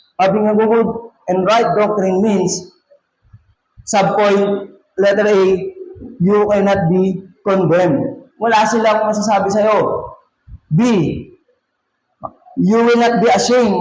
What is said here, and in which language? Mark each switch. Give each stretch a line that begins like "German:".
English: Having a good and right doctrine means, subpoint, letter A, you cannot be condemned.
Filipino: Wala silang masasabi sa'yo.
English: B, you will not be ashamed.